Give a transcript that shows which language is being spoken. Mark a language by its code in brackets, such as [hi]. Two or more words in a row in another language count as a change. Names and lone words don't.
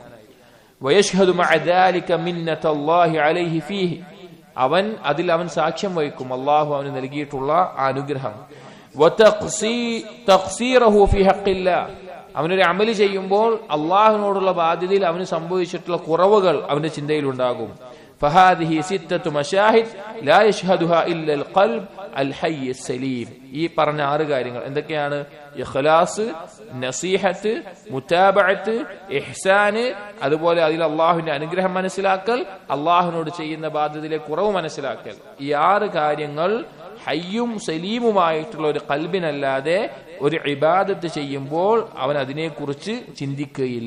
[ar] ويشهد مع ذلك منة الله عليه فيه, [ml] അവൻ സാക്ഷ്യം വഹിക്കും അല്ലാഹു അവന് നൽകിയിട്ടുള്ള അനുഗ്രഹം. [ar] وتقصيره في حق الله, [ml] അവനൊരു അമല് ചെയ്യുമ്പോൾ അള്ളാഹുവിനോടുള്ള ബാധ്യതയിൽ അവന് സംഭവിച്ചിട്ടുള്ള കുറവുകൾ അവന്റെ ചിന്തയിലുണ്ടാകും. [ar] فهذه ستة مشاهد لا يشهدها إلا القلب الحي السليم. [ml] ഈ പറഞ്ഞ 6 കാര്യങ്ങൾ എന്തൊക്കെയാണ്? ഇഖ്ലാസ്, നസീഹത്ത്, മുതാബഅത്ത്, ഇഹ്സാന്, അതുപോലെ അതിൽ അള്ളാഹുവിന്റെ അനുഗ്രഹം മനസ്സിലാക്കൽ, അള്ളാഹുവിനോട് ചെയ്യുന്ന ബാധ്യതയിലെ കുറവ് മനസ്സിലാക്കൽ. ഈ 6 കാര്യങ്ങൾ ഹയ്യും സലീമുമായിട്ടുള്ള ഒരു ഖൽബിനല്ലാതെ ഒരു ഇബാദത്ത് ചെയ്യുമ്പോൾ അവൻ അതിനെക്കുറിച്ച് ചിന്തിക്കുകയില്ല.